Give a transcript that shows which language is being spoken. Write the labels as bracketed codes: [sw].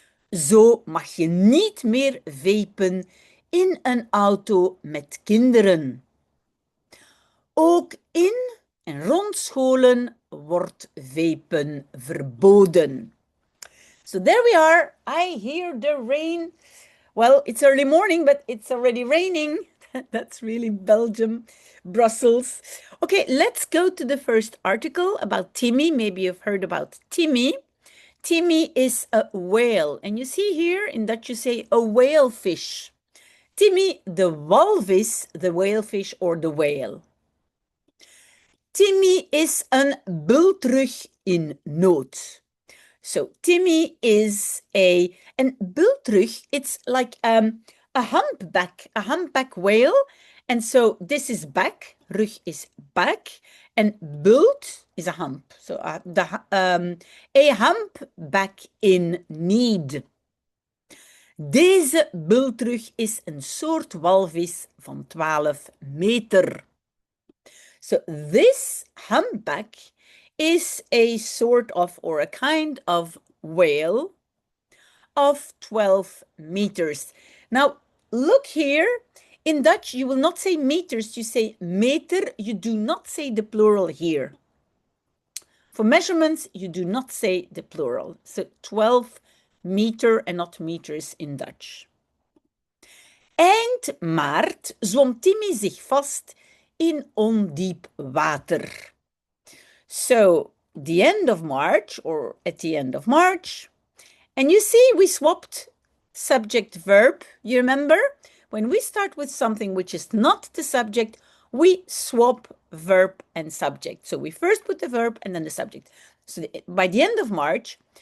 [nl] Zo mag je niet meer vapen in een auto met kinderen. Ook in en rond scholen wordt vapen verboden. [en] So there we are. I hear the rain. Well, it's early morning, but it's already raining. That's really Belgium, Brussels. Okay, let's go to the first article about Timmy. Maybe you've heard about Timmy. Timmy is a whale. And you see here in Dutch you say a whale fish. Timmy the walvis, the whalefish or the whale. [nl] Timmy is een bultrug in nood. [en] So Timmy is and bultrug, it's like a humpback whale. And so this is back, rug is back, and bult is a hump. So a humpback in need. [nl] Deze bultrug is een soort walvis van 12 meter. [en] So this humpback is a sort of or a kind of whale of 12 meters. Now, look here. In Dutch, you will not say meters, you say meter. You do not say the plural here. For measurements, you do not say the plural. So 12 meter and not meters in Dutch. [nl] Eind maart zwom Timmy zich vast in ondiep water. [en] So the end of March or at the end of March. And you see we swapped subject verb. You remember? When we start with something which is not the subject, we swap verb and subject. So we first put the verb and then the subject. So by the end of March,